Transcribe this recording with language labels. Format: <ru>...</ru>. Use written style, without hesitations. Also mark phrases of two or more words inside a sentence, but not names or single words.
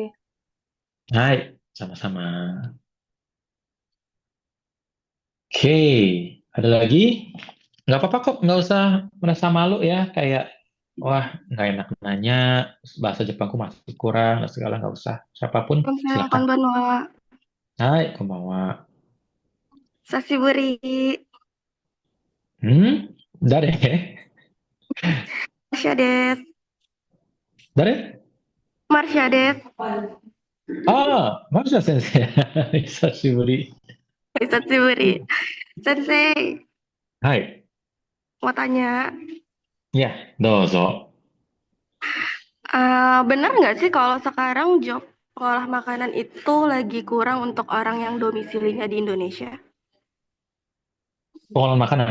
<id>Hai, sama-sama. Oke, ada lagi? Nggak apa-apa kok, nggak usah merasa malu ya, kayak, wah, nggak enak nanya, bahasa Jepangku masih kurang, dan segala, nggak usah. Siapapun, Konsen, silakan.</id> <ja>こんばんは. はい、こんばんは. さしぶり. 誰? Marsha des. 誰? Marsha des. Ah, Marsha sensei. 久しぶり. さしぶり。先生, はい.</ja> <id>mau tanya, Ya, dozo. benar nggak sih kalau sekarang job pengolah makanan itu lagi kurang untuk orang yang domisilinya di Indonesia? Pengolahan makanan.</id>